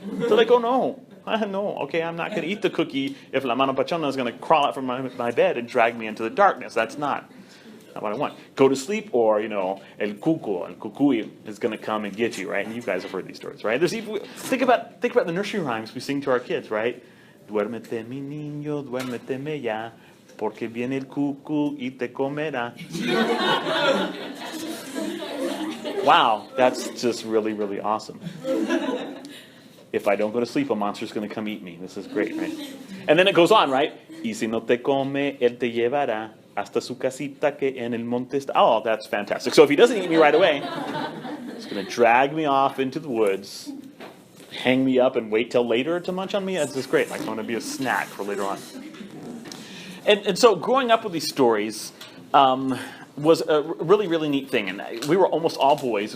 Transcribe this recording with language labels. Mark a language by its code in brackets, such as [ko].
[en] They're like, oh no, okay, I'm not going to eat the cookie if La Mano Pachona is going to crawl out from my bed and drag me into the darkness. That's not what I want. Go to sleep, or, El Cucuy is going to come and get you, right? And you guys have heard these stories, right? Think about the nursery rhymes we sing to our kids, right? [es] Duérmete, mi niño, duérmete ya. Porque viene el cucú y te comerá. [en] Wow, that's just really, really awesome. If I don't go to sleep, a monster's going to come eat me. This is great, right? And then it goes on, right? [es] Y si no te come, él te llevará hasta su casita que en el monte está. [en] Oh, that's fantastic. So if he doesn't eat me right away, he's going to drag me off into the woods, hang me up, and wait till later to munch on me. That's just great. Like, I want to be a snack for later on. And so growing up with these stories, was a really, really neat thing. And we were almost all boys.